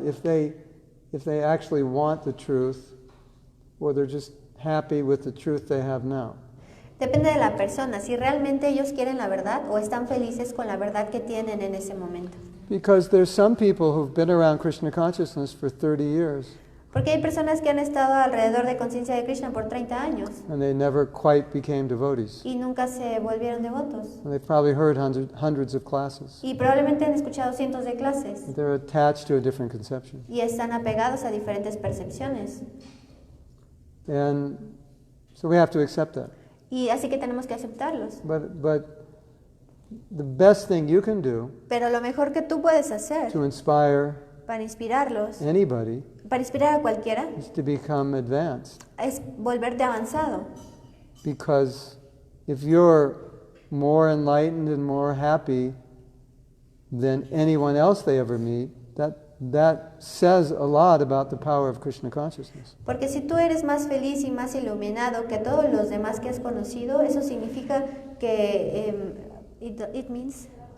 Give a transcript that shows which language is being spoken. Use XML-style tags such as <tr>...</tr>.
<en>If they actually want the truth, or they're just happy with the truth they have now.</en> <es>Depende de la persona, si realmente ellos quieren la verdad o están felices con la verdad que tienen en ese momento.</es> <en>Because there's some people who've been around Krishna consciousness for 30 years,</en> <es>Porque hay personas que han estado alrededor de conciencia de Krishna por 30 años</es> <en>and they never quite became devotees.</en> <es>y nunca se volvieron devotos.</es> <en>And they've probably heard hundreds of classes.</en> <es>Y probablemente han escuchado cientos de clases</es> <en>They're attached to a different conception.</en> <es>y están apegados a diferentes percepciones.</es> <en>And so we have to accept that.</en> <es>Y así que tenemos que aceptarlos.</es> <en>But the best thing you can do</en> <es>Pero lo mejor que tú puedes hacer</es> <en>to inspire</en> <es>para inspirarlos,</es> <en>anybody</en> <es>para inspirar a cualquiera,</es> <en>is to become advanced.</en> <es>es volverte avanzado.</es> <en>Because if you're more enlightened and more happy than anyone else they ever meet, that says a lot about the power of Krishna consciousness.</en> <es>Porque si tú eres más feliz y más iluminado que todos los demás que has conocido, eso significa que</es> <en>it means</en>